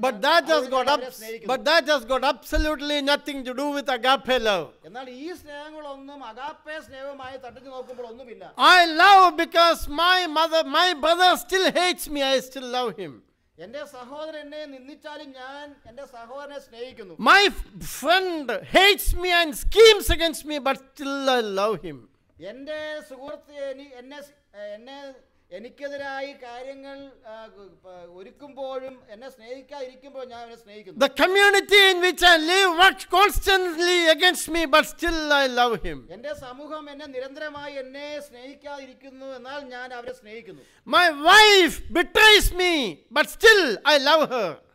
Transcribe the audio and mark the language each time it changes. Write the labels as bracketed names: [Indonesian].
[English] But that has got absolutely nothing to do with agape love. [Malayalam] എന്നാൽ ഈ സ്നേഹങ്ങളൊന്നും agape സ്നേഹമായി തട്ടിച്ചു നോക്കുമ്പോൾ ഒന്നുമില്ല. [English] I love because my brother still hates me, I still love him. [Malayalam] എന്റെ സഹോദരൻ എന്നെ നിന്ദിച്ചാലും ഞാൻ എന്റെ സഹോദരനെ സ്നേഹിക്കുന്നു. [English] My friend hates me and schemes against me, but still I love him. [Malayalam] എന്റെ സുഹൃത്ത് എന്നെ എനിക്കെതിരായി കാര്യങ്ങൾ ഒരുക്കുമ്പോഴും എന്നെ സ്നേഹിക്കാതിരിക്കുമ്പോൾ ഞാൻ അവനെ സ്നേഹിക്കുന്നു. [English] The community in which I live works constantly against me, but still I love him. [Malayalam] എന്റെ സമൂഹം എന്നെ നിരന്തരമായി എന്നെ സ്നേഹിക്കാതിരിക്കുന്നു, എന്നാൽ ഞാൻ അവരെ സ്നേഹിക്കുന്നു. [English] My wife betrays me, but still I love her.